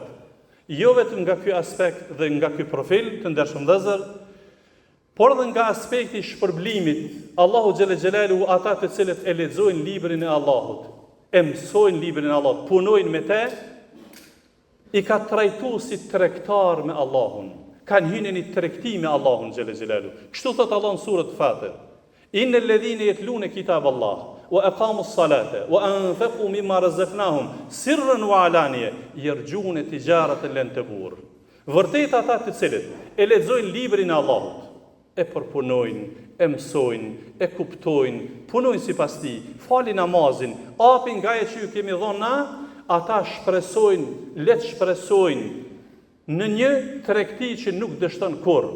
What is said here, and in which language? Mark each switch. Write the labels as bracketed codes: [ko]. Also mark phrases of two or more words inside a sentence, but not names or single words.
[sq] Jo vetëm nga ky aspekt dhe nga ky profil të ndershëm vëllezër, por edhe nga aspekti i shpërblimit. Allahu [ar] جل جلاله [sq] ata të cilët e lexojnë librin e Allahut, e mësojnë librin e Allahut, punojnë me te, i ka trajtuar si tregtar me Allahun. Kanë hyrë në tregti me Allahun [ar] جل جلاله. [sq] Kështu thot Allah në surën Fatir: [ar] إن الذين يتلون كتاب الله وأقاموا الصلاة وأنفقوا مما رزقناهم سرا وعلانية يرجون تجارة لن تبور. [sq] Vërtet ata të cilët e lexojnë librin e Allahut, e përpunojnë, e mësojnë, e kuptojnë, punojnë sipas tij, falin namazin, apin nga ajo që ju kemi dhënë na, ata shpresojnë, le të shpresojnë në një tregti që nuk dështon kurrë.